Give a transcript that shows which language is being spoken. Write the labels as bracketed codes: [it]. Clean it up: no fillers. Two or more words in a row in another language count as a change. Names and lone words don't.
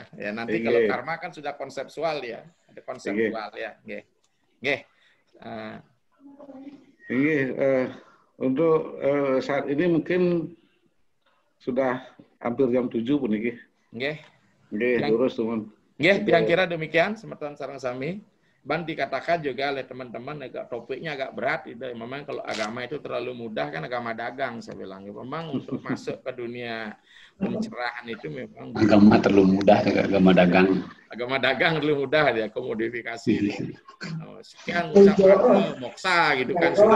[id] Ya nanti kalau karma kan sudah konseptual ya. Ada konseptual ya. Untuk saat ini mungkin sudah hampir jam 7 pun ini. Terus teman. Yang kira demikian [ban] semeton sareng sami. [id] Ban dikatakan juga oleh teman-teman topiknya agak berat. Memang kalau agama itu terlalu mudah kan agama dagang saya bilang. Memang untuk masuk ke dunia pencerahan itu memang agama terlalu mudah, agama dagang. Agama dagang terlalu mudah dia komodifikasi. Sekian ucapan moksa gitu kan.